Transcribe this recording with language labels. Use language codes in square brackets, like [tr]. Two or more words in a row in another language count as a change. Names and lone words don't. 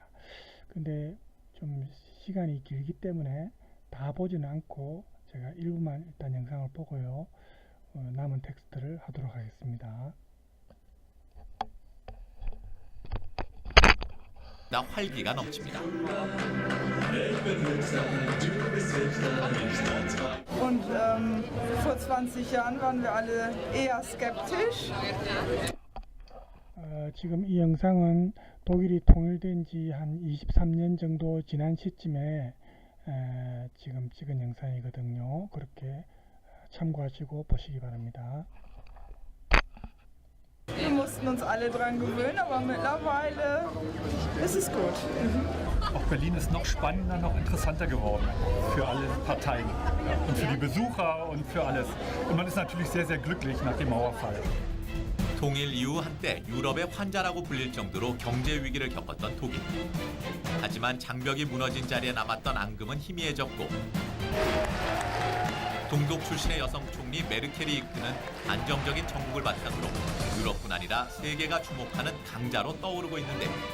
[ko] 근데 좀 시간이 길기 때문에 다 보지는 않고 제가 일부만 일단 영상을 보고요. 남은 텍스트를 하도록 하겠습니다. 나 활기가 넘칩니다. [de] Und vor 20 Jahren waren wir alle eher skeptisch. [ko] 지금 이 영상은 독일이 통일된 지 한 23년 정도 지난 시점에 지금 찍은 영상이거든요. 그렇게 참고하시고 보시기 바랍니다. [de] Wir mussten uns alle dran gewöhnen, aber mittlerweile ist es gut. Auch Berlin ist noch spannender, noch interessanter geworden für alle Parteien und für die Besucher und für alles. Und man ist natürlich sehr, sehr glücklich nach dem Mauerfall. [ko] 통일 이후 한때 유럽의 환자라고 불릴 정도로 경제 위기를 겪었던 독일. 하지만 장벽이 무너진 자리에 남았던 앙금은 희미해졌고 동독 출신의 여성 총리 메르켈이 이끄는 안정적인 정국을 바탕으로 유럽뿐 아니라 세계가 주목하는 강자로 떠오르고 있는데요.